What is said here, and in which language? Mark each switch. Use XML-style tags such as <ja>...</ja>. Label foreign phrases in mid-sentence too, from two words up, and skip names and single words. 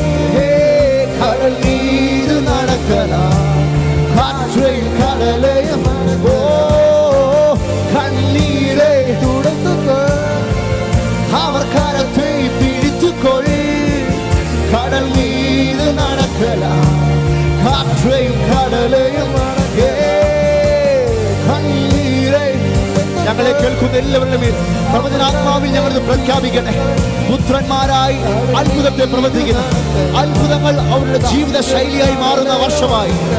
<ta>கடல் மீது நடக்கலாம், காற்றையும் கடலையும். ஓ கண்ணீரை துடைத்துக்கொள், அவர் கரத்தை பிடித்துக்கொள். கடல் மீது நடக்கலாம், காற்றையும் கடலையும்</ta> <ml>ഞങ്ങളെ കേൾക്കുന്ന എല്ലാവരുടെ മേൽ പ്രവചനാത്മാവിൽ ഞങ്ങൾ പ്രഖ്യാപിക്കട്ടെ. പുത്രന്മാരായി അത്ഭുതത്തെ പ്രവർത്തിക്കുന്ന അത്ഭുതങ്ങൾ അവരുടെ ജീവിത ശൈലിയായി മാറുന്ന വർഷമായി.</ml>